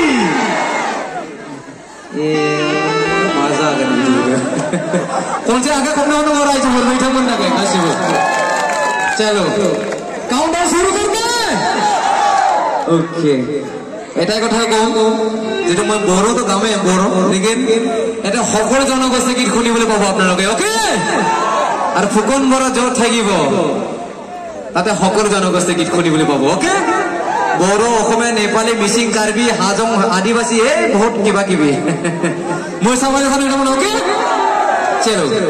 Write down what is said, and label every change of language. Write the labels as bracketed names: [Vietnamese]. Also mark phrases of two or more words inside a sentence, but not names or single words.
[Bodo] ए मा जागोन बिदिबो खनसे आखाइ खबनायाव दङ रायजोफोर बिथांमोन थाखाय गासिबो [Hindi] चलो काउंटडाउन शुरू करके [Assamese] ओके এটাই কথা কওঁ যেটো মই বড়োটো গামে বড়ো लेकिन এটা সকলো জনগোষ্ঠী গীত শুনিবলৈ পাব আপোনালোকে ওকে আৰু ফুকন বড়ো য'ত থাকিব তাতে সকলো জনগোষ্ঠী গীত শুনিবলৈ পাব ওকে বড়ো অসমীয়া নেপালী মিচিং কাৰ্বি হাজং আদিবাসী বহুত কিবা কিবি মই চাবলৈ এখন ওকে চলো